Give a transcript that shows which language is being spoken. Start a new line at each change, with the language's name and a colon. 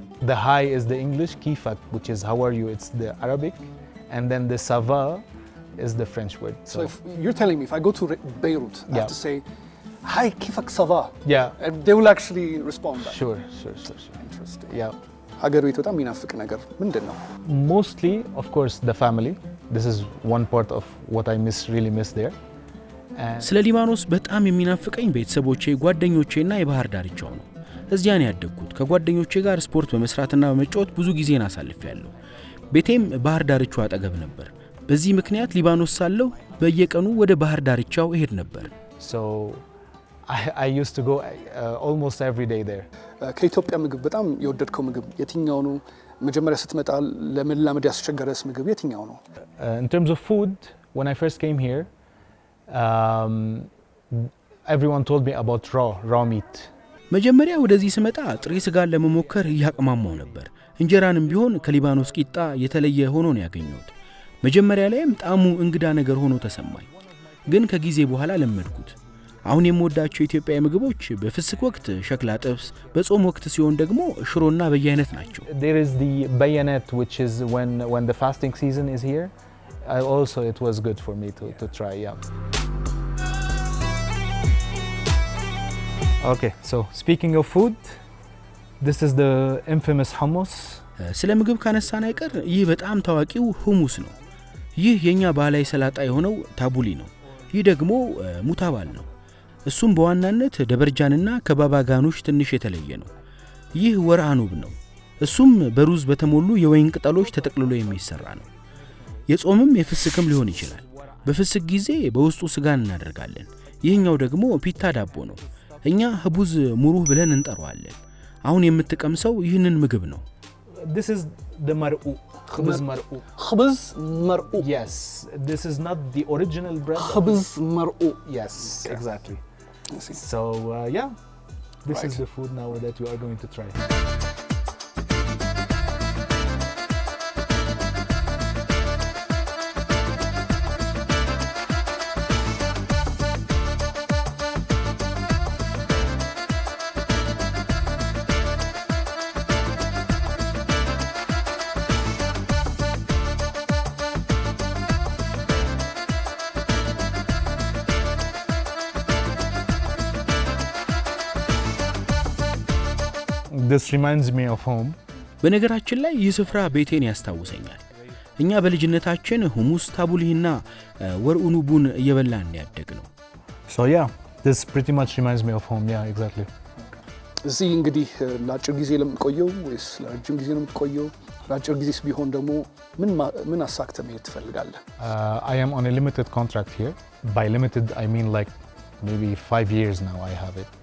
English: The hi is the English, kifak, which is how are you, it's the Arabic, and then the sava is the French word. So if you're telling me if I go to Beirut, I have Yeah. to say, "Hi, kifak sava," Yeah, and they will actually respond back. sure. Interesting. Yeah.
Amharic: ሀገር ቤት በጣም የሚናፍቅ ነገር ምንድን ነው?
English: Mostly, of course, the family. This is one part of what I really miss there. And
Amharic: ስለ ሊባኖስ በጣም የሚናፍቀኝ ቤተሰቦቼ፣ ጓደኞቼና የባህር ዳርቻው ነው። እዚያ ነው ያደግኩት። ከጓደኞቼ ጋር ስፖርት በመስራትና በመጫወት ብዙ ጊዜን አሳልፌያለሁ። ቤቴም ባህር ዳርቻው አጠገብ ነበር። በዚህ ምክንያት ሊባኖስ ሳለሁ በየቀኑ ወደ ባህር ዳርቻው እሄድ ነበር።
English: so I used to go almost every day there.
Amharic: ከኢትዮጵያ ምግብ በጣም የወደድከው ምግብ የትኛው ነው? መጀመሪያ ስትመጣ ለመላመድ ያስቸገረስ ምግብ የትኛው ነው?
English: In terms of food, when I first came here, everyone told me about raw meat.
Amharic: መጀመሪያ ወደዚህ ስመጣ ጥሬ ስጋን ለመሞከር እያቅማማው ነበር። እንጀራንም ቢሆን ከሊባኖስ ቂጣ የተለየ ሆኖ ነው ያገኘሁት። መጀመሪያ ላይም ጣዕሙ እንግዳ ነገር ሆኖ ተሰማኝ፣ ግን ከጊዜ በኋላ ለመድኩት። አሁን የምወዳቸው የኢትዮጵያ ምግቦች በፍስክ ወቅት ሸክላ ጥብስ፣ በጾም ወቅት ሲሆን ደግሞ ሽሮና በየአይነት ናቸው።
English: There is the bayanet, which is when the fasting season is here. Also, it was good for me to try. Yeah. Okay, so speaking of food, this is the infamous hummus.
Amharic: ስለ ምግብ ካነሳን አይቀር ይህ በጣም ታዋቂው ሁሙስ ነው። ይህ የኛ ባህላዊ ሰላጣ የሆነው ታቡሊ ነው። ይህ ደግሞ ሙታባል ነው። እሱም በዋናነት ደበርጃንና ከባባ ጋኖች ትንሽ የተለየ ነው። ይህ ወርአኑብ ነው። እሱም በሩዝ በተሞሉ የወይን ቅጠሎች ተጠቅልሎ የሚሰራ ነው። የጾምም የፍስክም ሊሆን ይችላል። በፍስክ ጊዜ በውስጡ ስጋን እናደርጋለን። ይህኛው ደግሞ ፒታ ዳቦ ነው። እኛ ህቡዝ ሙሩህ ብለን እንጠራዋለን። አሁን የምትቀምሰው ይህንን ምግብ ነው።
English: This is the mar'u. Khubz mar'u.
Arabic: خبز مرقوق.
English: Yes, this is not the original bread.
Arabic: خبز مرقوق.
English: Yes, exactly. I see. So yeah, this Right. is the food now that you are going to try. this reminds me of home.
Amharic: በነገራችን ላይ ይህ ስፍራ ቤቴን ያስታውሰኛል። እኛ በልጅነታችን ሁሙስ ታቡሊህና ወርኡኑቡን እየበላን ያደግነው።
English: So yeah, this pretty much reminds me of home. Yeah, exactly.
Amharic: እዚህ እንግዲህ ለአጭር ጊዜ ለምትቆየው ወይስ ለረጅም ጊዜ ነው የምትቆየው? ለአጭር ጊዜስ ቢሆን ደግሞ ምን አሳክተህ መሄድ ትፈልጋለህ?
English: I am on a limited contract here. By limited, I mean like maybe 5 years now I have it.